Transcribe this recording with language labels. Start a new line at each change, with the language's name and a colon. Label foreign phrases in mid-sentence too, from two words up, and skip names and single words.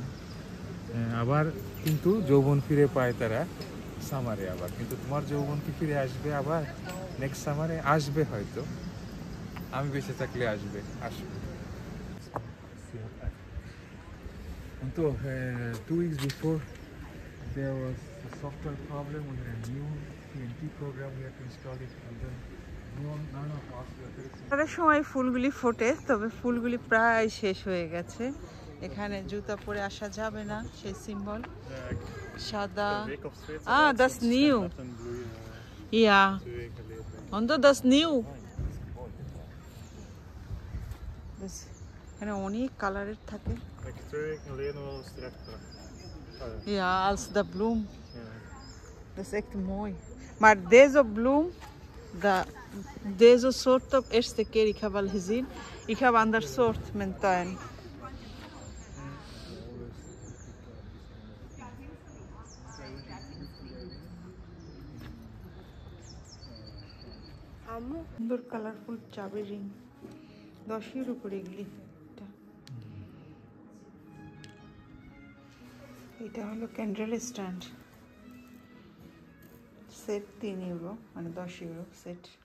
Bangla: আবার কিন্তু যৌবন ফিরে পায় তারা সামারে। আবার কিন্তু তোমার যৌবন কি ফিরে আসবে? আবার নেক্সট সামারে আসবে হয়তো, আমি বেঁচে থাকলে আসবে।
English: তো 2 weeks before there was a software problem with a new 20 program we have to install it, and then none of us we are
Bangla: তার সময় ফুলগুলি ফোটে, তবে ফুলগুলি প্রায় শেষ হয়ে গেছে। এখানে জুতা পরে আসা যাবে না, সেই সিম্বল সাদা।
German: das new. Ja. Und das new.
Bangla: এখানে অনেক কালারের থাকে।
Dutch: Ja, als de bloem. Dat is echt mooi. Maar deze bloem, deze soort ook eerste keer ik heb al gezien. Ik heb ander soort in mijn tuin.
Bangla: সুন্দর কালারফুল চাবি রিং, 10-এর উপরে এগুলি। এটা হলো
English: candle stand,
Bangla: সেট 3 ইউরো, মানে 10 ইউরো সেট।